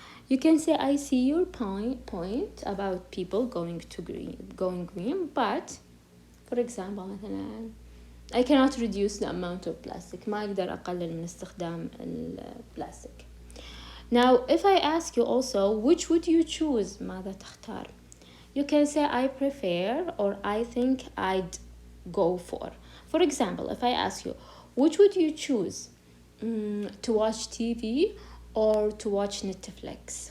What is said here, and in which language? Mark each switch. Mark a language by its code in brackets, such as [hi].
[en] You can say I see your point about people going green, but for example [ar] مثلا [en] I cannot reduce the amount of plastic. [ar] ما أقدر أقلل من استخدام البلاستيك. [en] Now, if I ask you also, which would you choose؟ [ar] ماذا تختار؟ [en] You can say I prefer or I think I'd go for. For example, if I ask you, which would you choose? To watch TV or to watch Netflix?